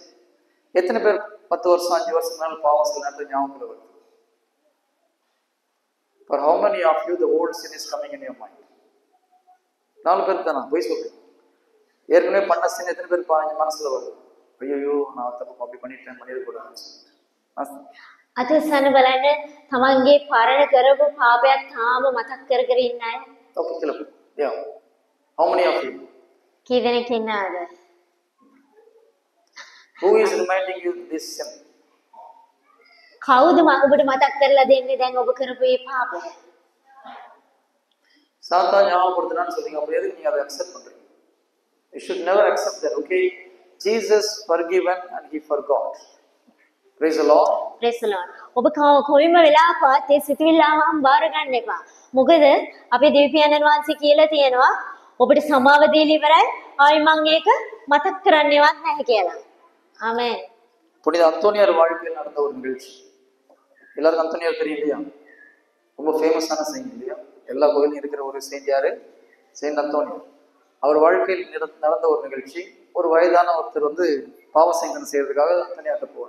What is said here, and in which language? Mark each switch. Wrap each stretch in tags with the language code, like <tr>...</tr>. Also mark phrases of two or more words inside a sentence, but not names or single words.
<ta>எத்தனை பேர் 10 வருஷம் 5 வருஷம் மேல பாவம் சில நேரத்தில் ஞாபகம் வருது?</ta> <en>For how many of you the old sin is coming in your mind?</en> <ta>4 பேர் தானா? போய் சொல்றேன். ஏற்கனவே பண்ண சின்ன எத்தனை பேர் மனசுல வருது? ஐயோ நான் தப்பு அப்படி பண்ணிடக்கூடாது.</ta> <si>අතසන බලන්න තමන්ගේ පරණ කරපු පාපයක් තාම මතක් කර කර ඉන්න අය.</si> <en>Yeah. How many of you?</en> <si>කී දෙනෙක් ඉන්නවද?</si> <en>Who is reminding you this sin?</en> <si>කවුද ඔබට මතක් කරලා දෙන්නේ දැන් ඔබ කරපු මේ පාපය?</si> <ta>சாத்தான் ஞாபகப்படுத்தினான்னு சொல்றீங்க. அப்ப எதுக்கு நீங்க அதை அக்செப்ட் பண்றீங்க?</ta> <en>You should never accept that. Okay, Jesus forgiven and He forgot. Praise the Lord. Praise the Lord.</en> <si>ඔබ කොයිම වෙලාවකවත් ඒ සිතුවිල්ලාවම බාර ගන්න එපා. මොකද අපේ දෙවියන්න් වහන්සේ කියලා තියෙනවා ඔබට සමාව දීලා ඉවරයි. ආයි මම ඒක මතක් කරන්නේවත් නැහැ කියලා. ආමෙන්.</si> <ta>புனித அந்தோனியார் வாழ்க்கையில் நடந்த ஒரு நிகழ்ச்சி. எல்லாருக்கும் அந்தோனியார் தெரியும் இல்லையா? ரொம்ப ஃபேமஸான செயின்ட் இல்லையா? எல்லா கோயிலும் இருக்கிற ஒரு செயின்ட் யாரு? செயின்ட் அந்தோனியார். அவர் வாழ்க்கையில் நடந்த ஒரு நிகழ்ச்சி. ஒரு வயதான ஒருத்தர் வந்து பாவ சங்கனை செய்யறதுக்காக அந்தோனியார்ட்ட போவார்.</ta>